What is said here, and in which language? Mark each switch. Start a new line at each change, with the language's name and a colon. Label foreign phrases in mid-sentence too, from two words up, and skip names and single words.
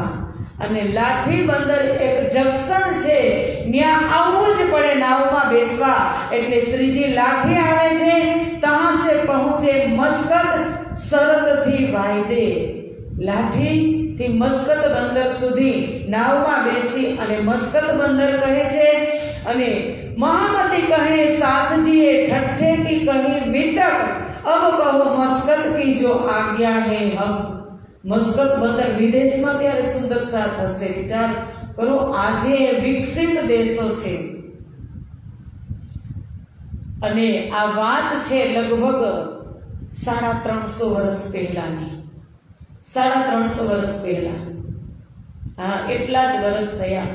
Gujarati: અને લાઠી બંદર એક જંકશન છે, ત્યાં આવવું જ પડે નાવમાં બેસવા। એટલે શ્રીજી લાઠી આવે છે, ત્યાં से પહોંચે મસ્કત શરતથી વાયદે। લાઠી થી મસ્કત બંદર સુધી નાવમાં બેસી અને મસ્કત બંદર કહે છે અને
Hindi: महामती कहे साथजीए ठट्ठे की कही विटक अब कहो मस्कत की जो आज्ञा है हम।
Gujarati: મસ્કત બંદર વિદેશમાં ત્યારે સુંદર સાથ હશે. વિચાર કરો, આજે વિકસિત દેશો છે અને આ વાત છે લગભગ 350 વર્ષ પહેલાની. 350 વર્ષ પહેલા, હા, એટલા જ વર્ષ થયા.